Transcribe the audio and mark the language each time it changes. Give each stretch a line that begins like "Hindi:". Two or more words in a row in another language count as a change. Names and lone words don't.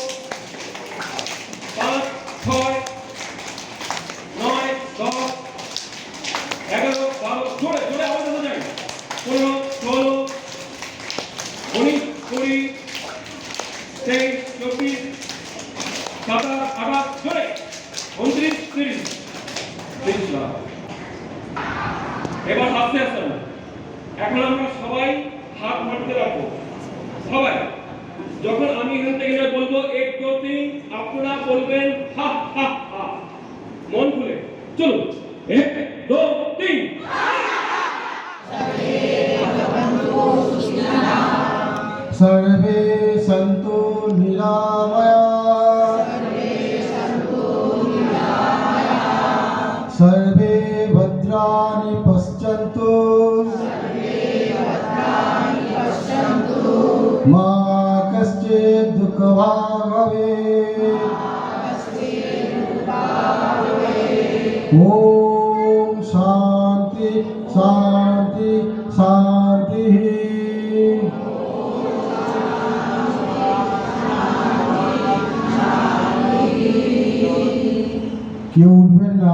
Bangla: 5 6 9 10 11 12 জোরে জোরে আওয়াজ আসা যায় 15 16 19 20 23 24 27 28 জোরে 29 30 30 এবার হাসতে আসতে হবে। এখন আমরা সবাই হাত মাটিতে রাখবো সবাই। যখন আমি এখান থেকে বলবো 1 2 3 আপনারা বলবেন হা হা হা মন খুলে। চলুন 1 2 3
Sanskrit: सर्वे सन्तु निरामया सर्वे भद्राणि पश्यन्तु मा कश्चित् दुःखभाग् भवेत्। ॐ शान्ति शान्ति शान्तिः।
Bangla: কেউ উঠবেন না।